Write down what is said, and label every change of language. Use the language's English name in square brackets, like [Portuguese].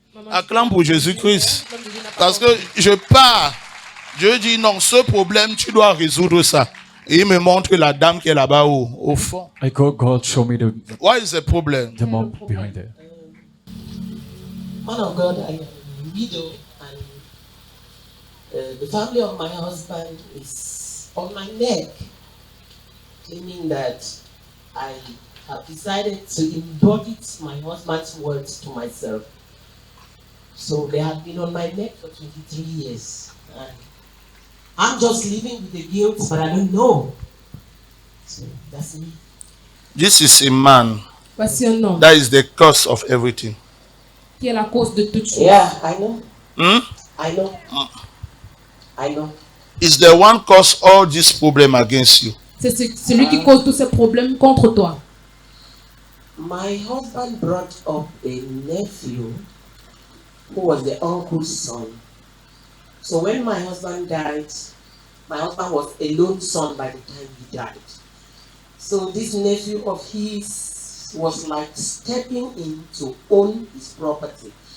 [French] Acclame pour Jésus-Christ. Parce que je pars. Dieu dit non, ce problème, tu dois résoudre ça. Et il me montre la dame qui est là-bas au fond. [English] I go, God, show me What is the problem? the mom behind there. Man of God, I am a widow, and the family of my husband is on my neck, claiming that I have decided to embody my husband's words to myself. So they have been on my neck for 23 years. And I'm just living with the guilt, but I don't know. So that's me. This is a man. [French] Voici un homme [English] That is the cause of everything. [French] qui est la cause de toute chose. [English] Yeah, I know. Hmm? I know. I know. Is the one cause all this problem against you? [French] C'est celui qui cause tous ces problèmes contre toi. [English] My husband brought up a nephew who was the uncle's son. So when my husband died, my husband was a lone son by the time he died. So this nephew of his was like stepping in to own his property.